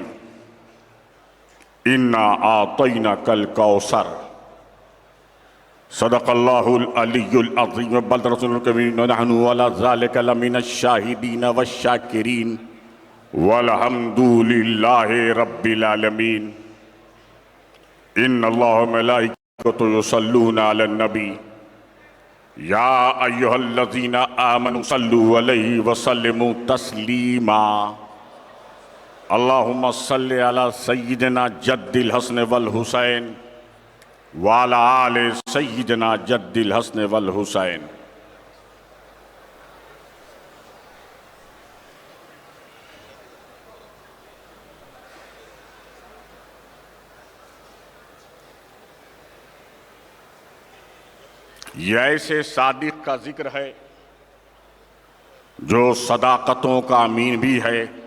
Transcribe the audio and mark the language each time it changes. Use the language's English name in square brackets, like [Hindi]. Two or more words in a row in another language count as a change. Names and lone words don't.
[Arabic] إنا أعطيناك الكوثر. صدق الله العلي العظيم وبلغ رسوله الكريم ونحن على ذلك لمن الشاهدين والشاكرين والحمد لله رب العالمين. إن الله وملائكته يصلون على النبي يا أيها الذين آمنوا صلوا عليه وسلموا تسليما. اللهم صل على سيدنا جد الحسن والحسين وعلى آل سيدنا جد الحسن والحسين. [Urdu] یہ ایسے صادق کا ذکر ہے جو صداقتوں کا امین بھی ہے,